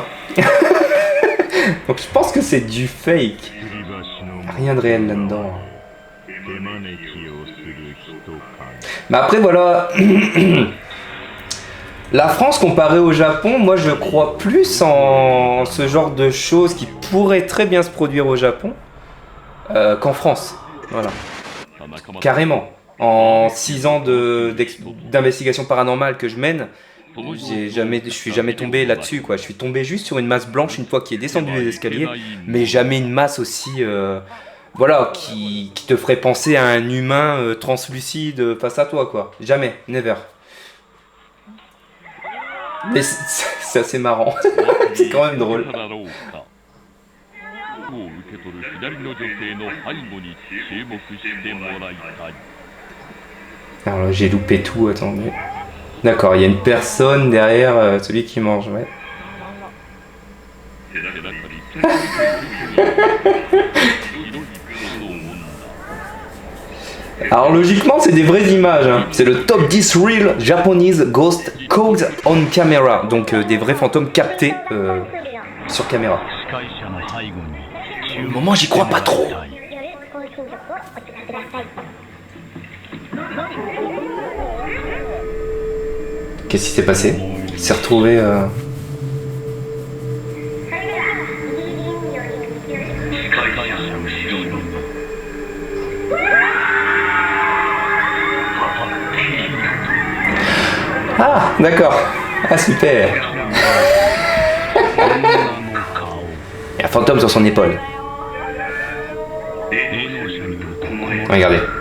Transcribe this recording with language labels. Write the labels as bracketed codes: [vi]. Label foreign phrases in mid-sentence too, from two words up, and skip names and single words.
[fr] Donc je pense que c'est du fake. [ja] 吊り橋の [fr] Rien de réel là-dedans. [ja] 手招きをする人影 [fr] Mais après, voilà. La France comparée au Japon, moi je crois plus en ce genre de choses qui pourraient très bien se produire au Japon qu'en France. Voilà. Carrément. En 6 ans d'investigation paranormale que je mène, je suis jamais tombé là-dessus, quoi. Je suis tombé juste sur une masse blanche une fois qu'il est descendu les escaliers, mais jamais une masse aussi, voilà, qui te ferait penser à un humain translucide face à toi, quoi. Jamais, never. Mais c'est assez marrant. C'est quand même drôle. [ja] を受け取る左の女性の背後に注目してもらいたい [fr] Alors là, j'ai loupé tout, attendez. D'accord, il y a une personne derrière celui qui mange, ouais. Alors logiquement, c'est des vraies images, hein. C'est le [en] top 10 real Japanese ghost caught on camera. [fr] Donc des vrais fantômes captés sur caméra. [ja] 司会者の背後に [fr] Au moment, j'y crois pas trop. Qu'est-ce qui s'est passé? Il s'est retrouvé... [ja] 司会者後ろに [fr] Ah, d'accord. Ah, super. Il y a un fantôme sur son épaule. Regardez.